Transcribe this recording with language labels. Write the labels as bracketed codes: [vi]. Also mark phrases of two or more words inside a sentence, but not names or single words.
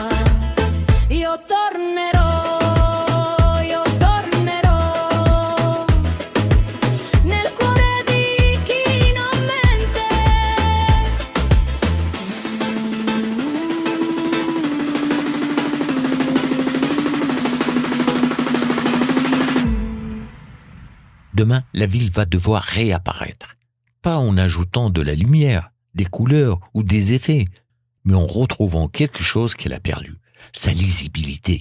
[it] Io tornerò nel cuore di chi non mente. [fr] Demain, la ville va devoir réapparaître. Pas en ajoutant de la lumière, des couleurs ou des effets, mais en retrouvant quelque chose qu'elle a perdu, sa lisibilité.